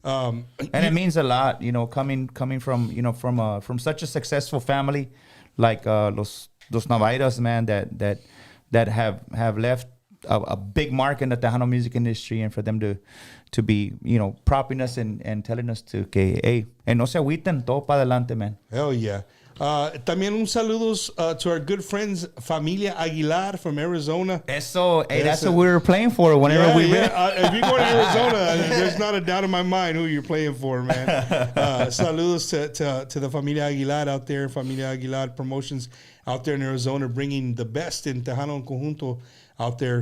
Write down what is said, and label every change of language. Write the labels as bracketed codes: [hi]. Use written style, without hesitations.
[en] And it means a lot, you know, coming from, you know, from such a successful family like Los Navairas, man, that have left a big mark in the Tejano music industry, and for them to be, you know, propping us and telling us to [es] que, hey, no se agüiten, todo para adelante, [en] man. Hell yeah. [es] También un saludos [en] to our good friends Familia Aguilar from Arizona. Eso, hey, that's what we were playing for whenever we went. If you go to Arizona, there's not a doubt in my mind who you're playing for, man. Saludos to the Familia Aguilar out there, Familia Aguilar Promotions out there in Arizona, bringing the best in Tejano and Conjunto out there.